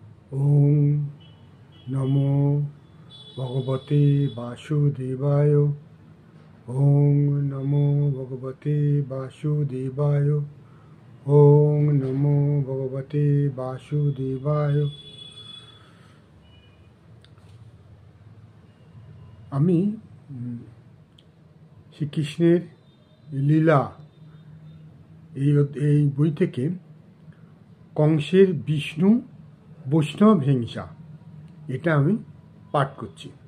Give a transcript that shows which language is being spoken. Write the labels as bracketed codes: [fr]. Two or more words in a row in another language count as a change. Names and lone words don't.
[sa] ওং নমো ভগবতে বাসুদেবায়। ওং নমো ভগবতে বাসুদেবায়। ওং নমো ভগবতে বাসুদেবায়। [bn] আমি শ্রীকৃষ্ণের লীলা এই বই থেকে কংসের বিষ্ণু বৈষ্ণব হিংসা এটা আমি পাঠ করছি।